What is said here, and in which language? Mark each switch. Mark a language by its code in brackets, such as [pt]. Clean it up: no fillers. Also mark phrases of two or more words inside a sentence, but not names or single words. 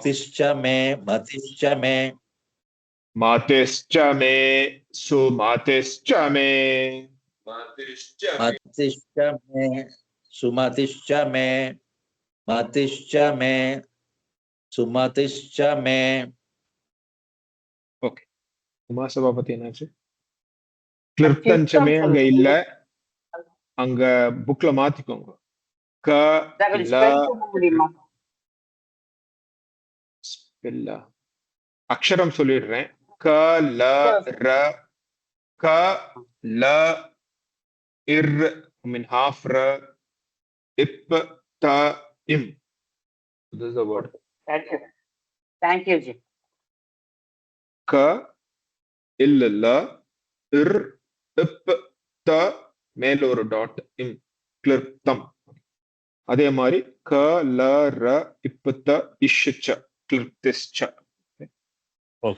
[sa] क्लिप्तिश्च मे मतिश्च मे मतिश्च मे सुमतिश्च मे मतिश्च मे सुमतिश्च मे मतिश्च मे सुमतिश्च मे [ta] ஓகே உமா சபாபதி என்னாச்சு கிளிப்தஞ்சமே அங்க இல்ல அங்க புக்ல மாத்திக்கோங்க க ல இல்ல அக்ஷரம் சொல்லிடுறேன் க ல ர க ல இர் [en] I mean half [ta] ர இப் த இம் [en] this is the word Thank you, Ji. [ta] க இல்ல ல இர் இப் த மேல ஒரு டாட் இம் கிளிப்தம். அதே மாதிரி க ல ர இப்பத்த [sa] इश्च क्लिप्तिश्च. [ta] ஓகே